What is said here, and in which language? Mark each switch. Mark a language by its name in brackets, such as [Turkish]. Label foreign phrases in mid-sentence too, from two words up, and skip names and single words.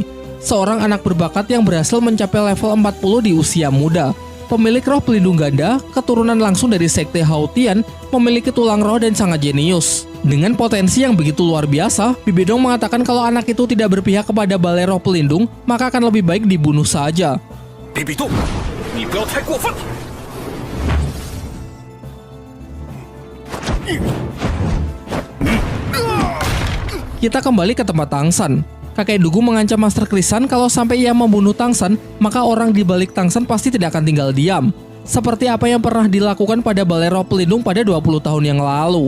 [Indonesian] Seorang anak berbakat yang berhasil mencapai level 40 di usia muda. Pemilik roh pelindung ganda, keturunan langsung dari sekte Haotian, memiliki tulang roh dan sangat jenius. Dengan potensi yang begitu luar biasa, Bibi Dong mengatakan kalau anak itu tidak berpihak kepada Balai Roh Pelindung, maka akan lebih baik dibunuh saja. Bibi Dong, [Chinese] 你不要太过分。 [Indonesian] Kita kembali ke tempat Tang San. Kakek Dugu mengancam Master Krisan kalau sampai ia membunuh Tang San, maka orang di balik Tang San pasti tidak akan tinggal diam. Seperti apa yang pernah dilakukan pada Balai Roh Pelindung pada 20 tahun yang lalu.